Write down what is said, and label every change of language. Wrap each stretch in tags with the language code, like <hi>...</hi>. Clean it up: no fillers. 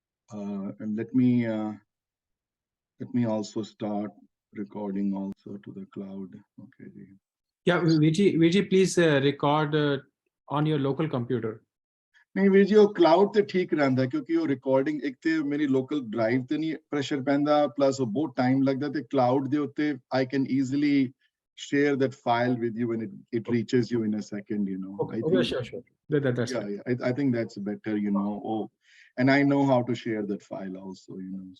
<en>And let me also start recording also to the cloud. Okay. Yeah, Viji, please record on your local computer.</en> <pa>नहीं ਵੀਰ ਜੀ ਉਹ cloud ਤੇ ਠੀਕ ਰਹਿੰਦਾ ਕਿਉਂਕਿ ਉਹ ਰਿਕਾਰਡਿੰਗ ਇੱਕ ਤੇ ਮੇਰੀ ਲੋਕਲ ਡਰਾਈਵ ਤੇ ਨਹੀਂ ਪ੍ਰੈਸ਼ਰ ਪੈਂਦਾ ਪਲੱਸ ਉਹ ਬਹੁਤ ਟਾਈਮ ਲੱਗਦਾ ਤੇ ਕਲਾਉਡ ਦੇ ਉੱਤੇ</pa> <en>I can easily share that file with you when it reaches you in a second, you know. Okay, I think, sure. That's yeah, I think that's better, you know. Oh, and I know how to share that file also, you know.</en>